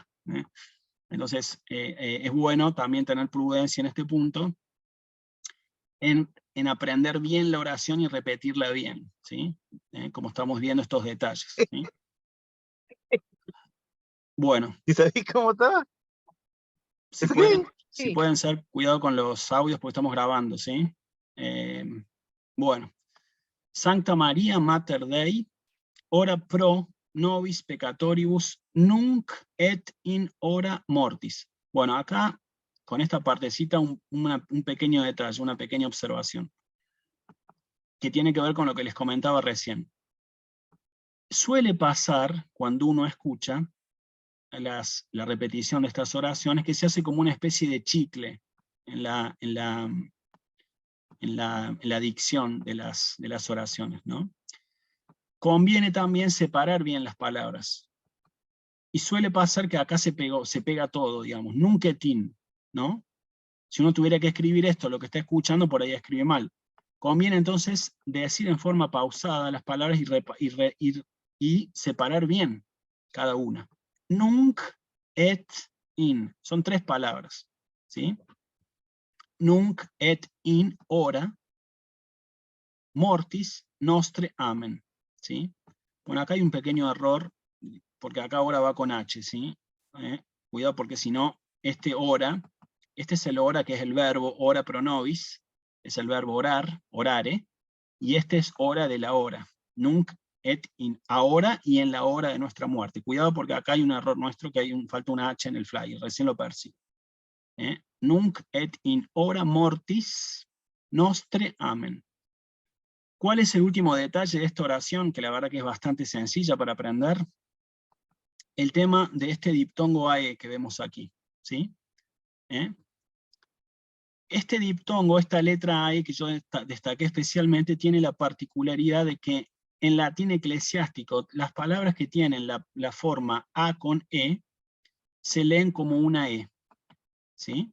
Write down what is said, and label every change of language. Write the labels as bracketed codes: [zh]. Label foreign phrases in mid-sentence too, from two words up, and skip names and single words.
[es] Entonces, es bueno también tener prudencia en este punto, en aprender bien la oración y repetirla bien, ¿sí? Como estamos viendo estos detalles. ¿Sí? Bueno. ¿Y sabéis cómo está? Si pueden ser, cuidado con los audios porque estamos grabando, ¿sí? Bueno. [la] Sancta Maria Mater Dei, ora pro nobis peccatoribus, nunc et in hora mortis. [es] Bueno, acá, con esta partecita, un pequeño detalle, una pequeña observación, que tiene que ver con lo que les comentaba recién. Suele pasar, cuando uno escucha la repetición de estas oraciones, que se hace como una especie de chicle en la la dicción de las oraciones, ¿no? Conviene también separar bien las palabras. Y suele pasar que acá se pega todo, digamos, [la] nunc et in, [es] ¿no? Si uno tuviera que escribir esto, lo que está escuchando, por ahí escribe mal. Conviene entonces decir en forma pausada las palabras y separar bien cada una. [la] Nunc et in, [es] son 3 palabras, ¿sí? [la] Nunc et in ora mortis nostre amen, ¿sí? [es] Bueno, acá hay un pequeño error, porque acá ahora va con H, ¿sí? Cuidado porque si no, este es el ora que es el verbo [la] ora pro nobis, [es] es el verbo orar, orare, y este es hora de la hora, [la] nunc et in, [es] ahora y en la hora de nuestra muerte. Cuidado porque acá hay un error nuestro, que falta una H en el flyer, recién lo percibo. [la] Nunc et in hora mortis nostre amen. [es] ¿Cuál es el último detalle de esta oración? Que la verdad que es bastante sencilla para aprender. El tema de este diptongo AE que vemos aquí, ¿sí? Este diptongo, esta letra AE que yo destaqué especialmente, tiene la particularidad de que en latín eclesiástico las palabras que tienen la forma A con E se leen como una E, ¿sí?